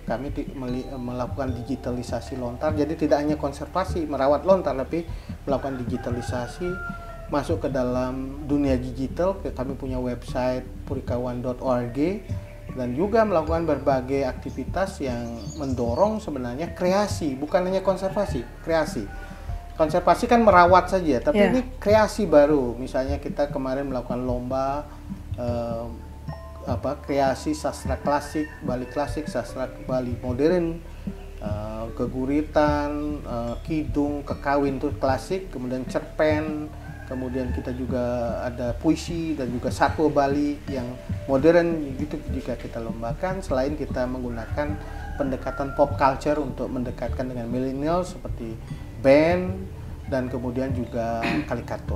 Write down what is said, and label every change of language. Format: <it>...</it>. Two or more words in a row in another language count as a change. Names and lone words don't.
<id>Kami melakukan digitalisasi lontar, jadi tidak hanya konservasi merawat lontar, tapi melakukan digitalisasi masuk ke dalam dunia digital. Kami punya website purikawan.org dan juga melakukan berbagai aktivitas yang mendorong sebenarnya kreasi, bukan hanya konservasi, kreasi. Konservasi kan merawat saja, tapi ini kreasi baru. Misalnya kita kemarin melakukan lomba kreasi sastra klasik, Bali klasik, sastra Bali modern, keguritan, kidung, kekawin itu klasik, kemudian cerpen, kemudian kita juga ada puisi dan juga satwa Bali yang modern gitu jika kita lombakan. Selain kita menggunakan pendekatan</id> <en>pop culture</en> <id>untuk mendekatkan dengan milenial seperti band dan kemudian juga karikatur.</id>